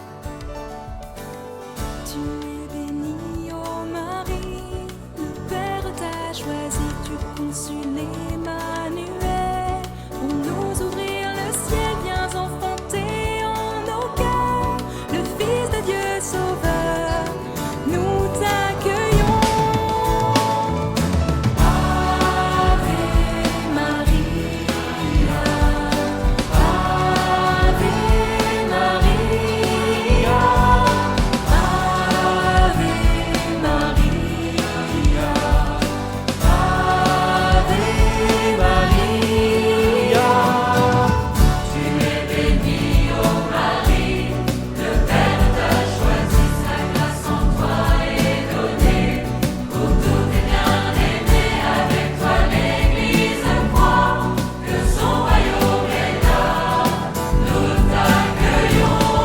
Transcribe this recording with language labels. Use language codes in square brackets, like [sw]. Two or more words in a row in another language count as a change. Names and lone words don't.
[fr] Tu es bénie, ô Marie, le Père t'a choisi, tu consules Emmanuel. Pour nous ouvrir le ciel, viens enfanter en nos cœurs, le Fils de Dieu Sauveur, nous t'accueillons. [la] Ave Maria, Ave Maria, Ave Maria, Ave Maria. [fr] Tu es bénie, ô Marie, le Père t'a choisi, sa grâce en toi est donnée. Pour tout est bien-aimé, avec toi l'Église croit que son royaume est là, nous t'accueillons.